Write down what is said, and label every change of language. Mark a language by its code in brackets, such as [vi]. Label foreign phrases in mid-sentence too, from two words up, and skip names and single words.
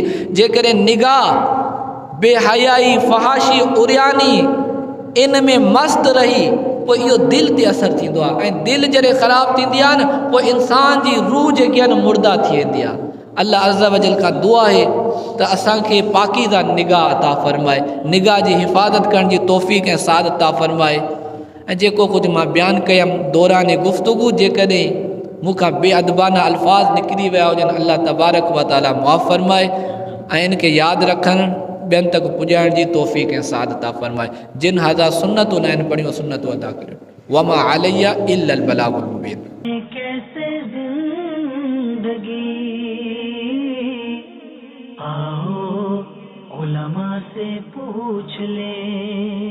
[sd] जेकॾहिं निगाह बेहयाई, फहाशी, उरियानी इन में मस्तु रही पोइ इहो दिलि ते असरु थींदो आहे ऐं दिलि जॾहिं ख़राबु थींदी आहे न पोइ इंसान जी रूह जेकी आहे न मुर्दा थी वेंदी आहे। अल्लाह [ar] عز وجل [sd] खां दुआ आहे त असांखे पाकीज़ा निगाह अता फ़रमाए, निगाह जी हिफ़ाज़त करण जी तौफ़ीक़ ऐं सादत अता फ़रमाए। ऐं जेको कुझु मां बयानु कयमि दौरान गुफ़्तगू जेकॾहिं मूंखां बेअदबाना अल्फाज़ निकिरी विया हुजनि, अल्लाह [ar] تبارك وتعالى [sd] मुआफ़ फ़रमाए ऐं इनखे यादि रखणु ॿियनि तक पुॼाइण जी तौफ़ीक़ ऐं सादत अता फ़रमाए। जिन हज़ा सुन्नतूं न आहिनि पढ़ियूं सुन्नतूं अदा करियो। [ar] وما علينا إلا البلاغ المبين. [ur] कैसे जिंदगी आओ उलमा से पूछ ले।